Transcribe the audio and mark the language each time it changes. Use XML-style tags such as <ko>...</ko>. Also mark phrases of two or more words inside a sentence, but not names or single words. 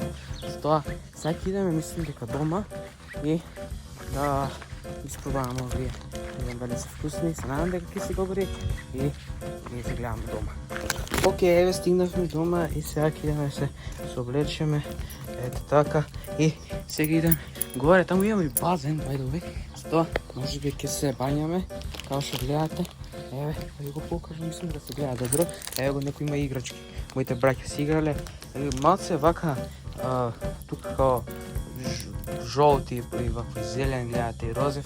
<mk>Затоа сега ќе идеме, мислам дека дома и да испробаваме овие. Не знам дали се вкусни, се надам дека ќе си добри и ние се гледаме дома. Океј, еве стигнавме дома и сега ќе идеме се облечеме, ете така, и сега идем горе, таму имаме и базен,</mk> <en>by the way,</en> <mk>затоа можеби ќе се бањаме, као што гледате. Еве, да ви го покажам, мислам да се гледа добро. Еве го, некој има играчки, моите браќа си играле. Малце вака, тука као жолти и вакви зелен, гледате и розев.</mk>